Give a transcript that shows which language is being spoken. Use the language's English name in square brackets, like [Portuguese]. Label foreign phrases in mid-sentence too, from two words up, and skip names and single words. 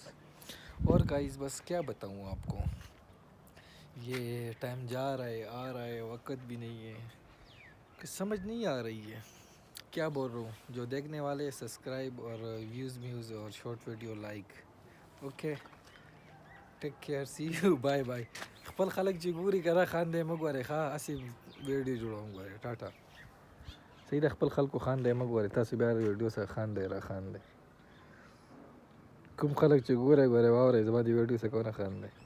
[Urdu] اور گائز بس کیا بتاؤں آپ کو، یہ ٹائم جا رہا ہے آ رہا ہے، وقت بھی نہیں ہے کہ سمجھ نہیں آ رہی ہے کیا بول رہا ہوں. جو دیکھنے والے سبسکرائب اور ویوز اور [English] short video like. Okay, take care, see you, bye bye. [Pashto] خپل خلک چې ګوري که را خاندې مه ګورئ ښه، هسې ویډیو جوړوم ګورئ. ټاټا. صحیح ده، خپل خلکو خاندئ مه ګورئ، تاسو بیا ویډیو سره خاندئ را خاندئ. کوم خلک چې ګورئ واورئ، زما د ویډیو څخه ونه خاندئ.